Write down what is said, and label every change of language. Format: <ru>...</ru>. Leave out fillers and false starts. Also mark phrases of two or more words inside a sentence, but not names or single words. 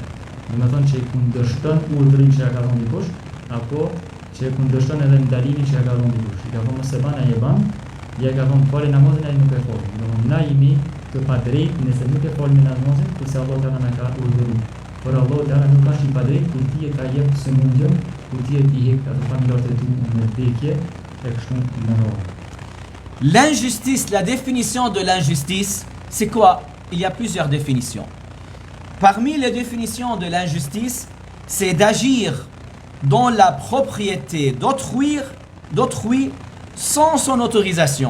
<sq>Domethënë që kundërshton urdhrin që ja ka dhënë dikush, apo që kundërshton edhe ndalimin që ja ka dhënë dikush. I ka thonë mos e bën, ai e bën, ja ka thonë falë namazin, ai nuk e fal. Domethënë na jemi të padrejt nëse nuk e falim namazin, kurse Allah Teala na ka urdhëruar. Por Allah Teala nuk është i padrejt kur ti e ka jep sëmundjen</sq> <fr>L'injustice, la définition de l'injustice, c'est quoi? Il y a plusieurs définitions. Parmi les définitions de l'injustice, c'est d'agir dans la propriété d'autrui sans son autorisation.</fr>